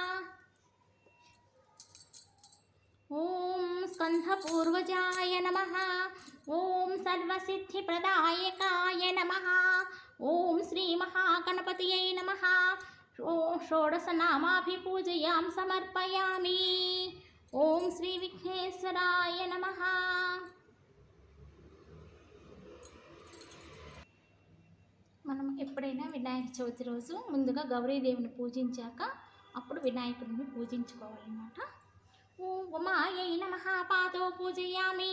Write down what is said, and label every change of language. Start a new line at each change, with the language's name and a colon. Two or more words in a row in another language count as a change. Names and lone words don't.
Sanskrit: ओम स्कंधपूर्वजाय नमः। ओम सर्वसिद्धिप्रदायकाय नमः। ओम श्री महागणपतिये नमः। षोडशनामाभिपूजयां समर्पयामि। ओम श्री विघ्नेश्वराय नमः।
Telugu: మనం ఎప్పుడైనా వినాయక చవితి రోజు ముందుగా గౌరీదేవిని పూజించాక అప్పుడు వినాయకుడిని పూజించుకోవాలన్నమాట.
Sanskrit: ఓం ఉమాయై నమః పాదో పూజయామి.